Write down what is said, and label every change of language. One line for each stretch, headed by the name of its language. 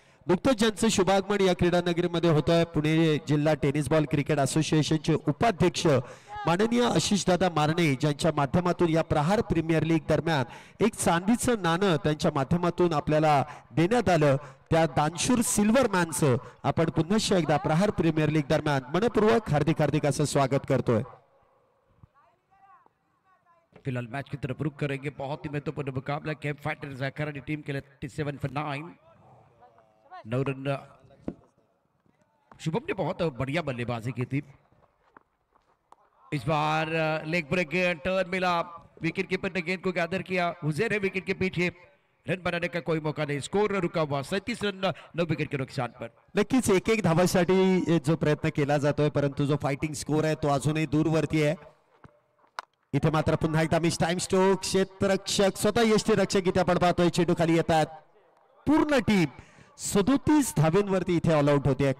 Marathi: नुकतंच ज्यांचं शुभागमन या क्रीडा नगरीमध्ये होतंय, पुणे जिल्हा टेनिस बॉल क्रिकेट असोसिएशनचे उपाध्यक्ष माननीय आशिषदादा मारणे ज्यांच्या माध्यमातून या प्रहार प्रीमियर लीग दरम्यान एक चांदीचं नाणं त्यांच्या माध्यमातून आपल्याला देण्यात आलं. त्या दानशूर सिल्वर मॅनचं आपण पुन्हा एकदा प्रहार प्रीमियर लीग दरम्यान मनपूर्वक हार्दिक असं स्वागत करतोय.
Hindi: फिलहाल मैच की तरफ रुख करेंगे. बहुत ही महत्वपूर्ण मुकाबला कैंप फाइटर्स अखाड़ा टीम के लिए 37 for 9. 9 रन. शुभम ने बहुत बढ़िया बल्लेबाजी की थी. इस बार लेग ब्रेक टर्न मिला, विकेट कीपर ने गेंद को गैदर किया. हुजैर है विकेट के पीछे, रन बनाने का कोई मौका नहीं. स्कोर रुका हुआ 37 रन 9 विकेट के नुकसान पर.
Marathi: नक्कीच एक धावासाठी जो प्रयत्न केला जातोय परंतु जो फाइटिंग स्कोर आहे तो अजूनही दूरवरती आहे. इथे मात्र पुन्हा एकदा मिस टाइम स्ट्रोक. क्षेत्ररक्षक स्वतः यष्टीरक्षक इथे आपण पाहतोय चेंडू खाली येतात. पूर्ण टीम 37 धावेंवरती इथे ऑल आउट होते.